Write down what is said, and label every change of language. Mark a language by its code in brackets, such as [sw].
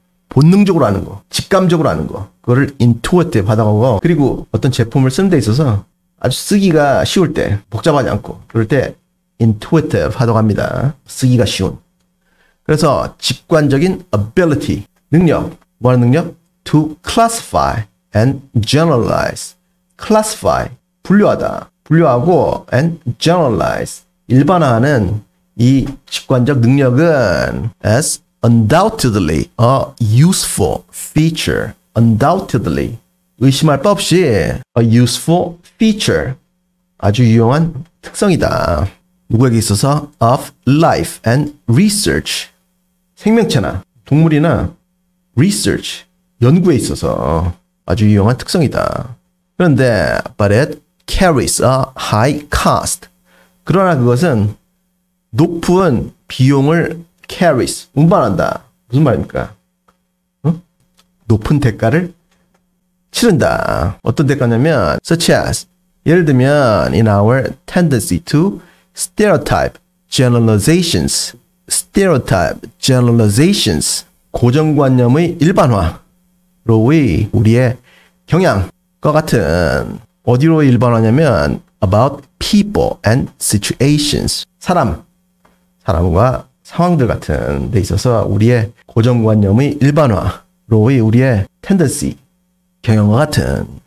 [ko] 본능적으로 하는 거, 직감적으로 하는 거. 그거를 intuitive 하다고 하고, 그리고 어떤 제품을 쓰는 데 있어서 아주 쓰기가 쉬울 때, 복잡하지 않고 그럴 때 intuitive 하다고 합니다. 쓰기가 쉬운. 그래서 직관적인 ability, 능력. 뭐 하는 능력? [en] To classify and generalize. [ko] classify, 분류하다. 분류하고 [en] and generalize, [ko] 일반화하는 이 직관적 능력은 [en] as undoubtedly a useful feature. [ko] undoubtedly, 의심할 바 없이 [en] a useful feature, [ko] 아주 유용한 특성이다. 누구에게 있어서 [en] of life and research, [ko] 생명체나 동물이나 research, 연구에 있어서 아주 유용한 특성이다. 그런데 [en] but it carries a high cost. [ko] 그러나 그것은 높은 비용을 carries, 운반한다. 무슨 말입니까? 높은 대가를 치른다. 어떤 대가냐면 [en] such as, [ko] 예를 들면 [en] in our tendency to stereotype generalizations. stereotype generalizations, [ko] 고정관념의 일반화. 로의 우리의 경향과 같은, 어디로 일반화냐면 [en] about people and situations, [ko] 사람과 상황들 같은 데 있어서 우리의 고정관념의 일반화로의 우리의 tendency, 경향과 같은.